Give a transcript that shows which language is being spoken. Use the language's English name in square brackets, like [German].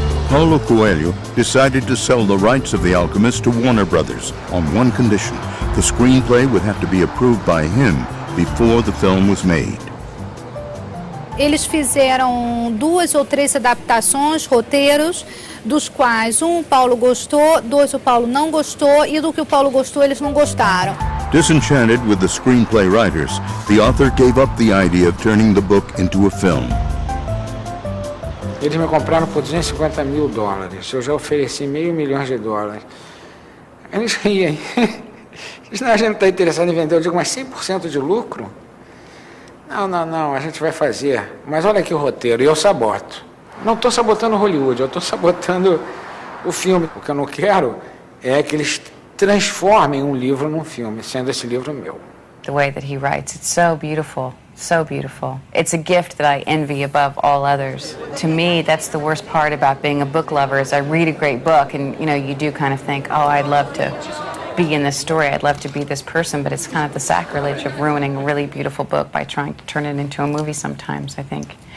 [English] Paulo Coelho decided to sell the rights of The Alchemist to Warner Brothers on one condition: the screenplay would have to be approved by him before the film was made. [Portuguese] Eles fizeram 2 ou 3 adaptações, roteiros, dos quais o Paulo gostou, 2 o Paulo não gostou, e do que o Paulo gostou eles não gostaram. [English] Disenchanted with the screenplay writers, the author gave up the idea of turning the book into a film. [Portuguese] Eles me compraram por $250 mil. Eu já ofereci $500 milhões. Eles riam. Eles não, a gente não está interessado em vender. Eu digo, mas 100% de lucro? Não, a gente vai fazer. Mas olha aqui o roteiro, e eu saboto. Não estou sabotando Hollywood, eu estou sabotando o filme. O que eu não quero é que eles transformem um livro num filme, sendo esse livro meu. [English] The way that he writes, it's so beautiful. So beautiful. It's a gift that I envy above all others. To me, that's the worst part about being a book lover is I read a great book and, you know, you do kind of think, oh, I'd love to be in this story. I'd love to be this person, but it's kind of the sacrilege of ruining a really beautiful book by trying to turn it into a movie sometimes, I think.